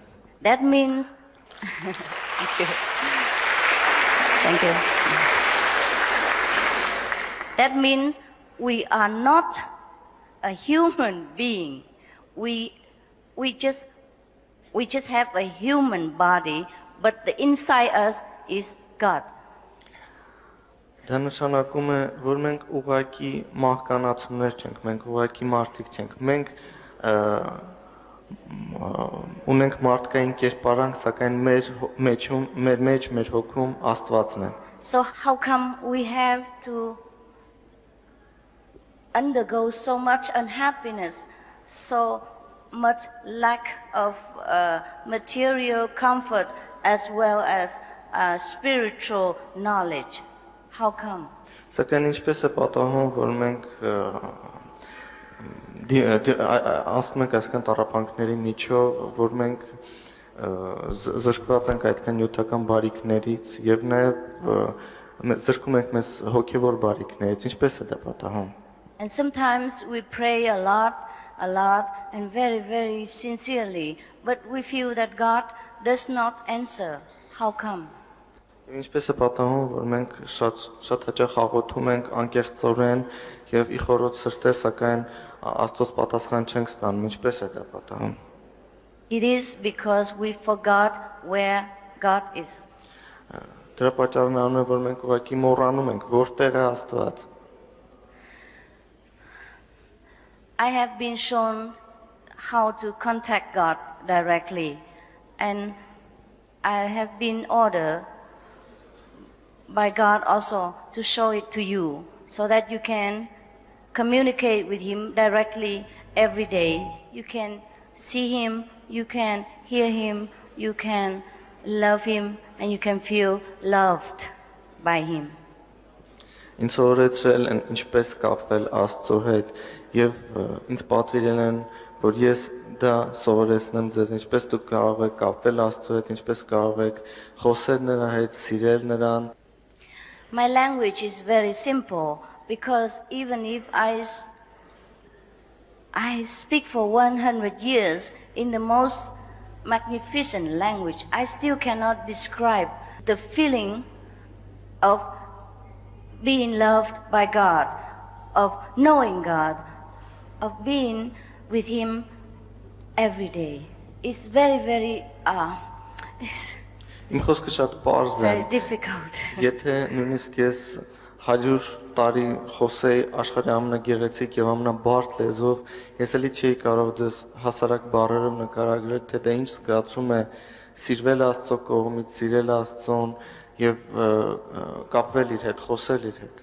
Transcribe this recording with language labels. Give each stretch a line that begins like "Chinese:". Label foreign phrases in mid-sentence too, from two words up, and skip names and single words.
English: That means Thank you. That means we are not a human being. We just have a human body, but the inside us is God.
Armenian: Դա նշանակում է, որ մենք ուղղակի մահկանացուներ չենք, մենք ուղղակի մարդիկ չենք։ Մենք ունենք մարդկային կերպարանք, սակայն մեր մեջում, մեր հոգում Աստվածն է։
English: So how come we have to undergo so much unhappiness, so much lack of material comfort as well as spiritual knowledge? How come?
Armenian: Սակայն ինչպես է պատահում, որ մենք ասում ենք այսքան տառապանքների միջով, որ մենք զրկված ենք այդքան նյութական բարիքներից եւ նաեւ զրկում ենք մեզ հոգեվոր բարիքներից, ինչպես է դա պատահում։
English: And sometimes we pray a lot, and very, very sincerely, but we feel that God does not answer. How come?
Armenian: Ինչպես է պատահում, որ մենք շատ հաճախ աղոթում ենք անկեղծորեն եւ ի խորոց սրտե, սակայն Աստծոց պատասխան չենք ստանում, ինչպես է դա պատահում։
English: It is because we forgot where God is.
Armenian: Դրա պատճառն անում է, որ մենք ուղղակի մոռանում ենք, որտեղ է Աստված։
English: I have been shown how to contact God directly, and I have been ordered by God also to show it to you so that you can communicate with Him directly every day. You can see Him, you can hear Him, you can love Him, and you can feel loved by Him.
Armenian: Ինձ օրեցրել են ինչպես կապվել Աստծո հետ եւ ինձ պատվիրել են, որ ես դա սովորեցնեմ ձեզ, ինչպես դուք կարող եք կապվել Աստծո հետ, ինչպես կարող եք խոսել նրա հետ, սիրել նրան։
English: My language is very simple because even if I speak for 100 years in the most magnificent language, I still cannot describe the feeling of being loved by God, of knowing God, of being with Him every day. It's very, very
Armenian: Իմ խոսքը շատ պարզ է։
English: very difficult.
Armenian: Եթե նույնիսկ ես 100 տարի խոսեի աշխարհի ամենագեղեցիկ եւ ամենաբարդ լեզվով, ես էլի չէի կարող ձեզ հասարակ բառերով նկարագրել, թե դա ինչ զգացում է սիրվել Աստծո կողմից, սիրել Աստծուն եւ կապվել իր հետ, խոսել իր հետ։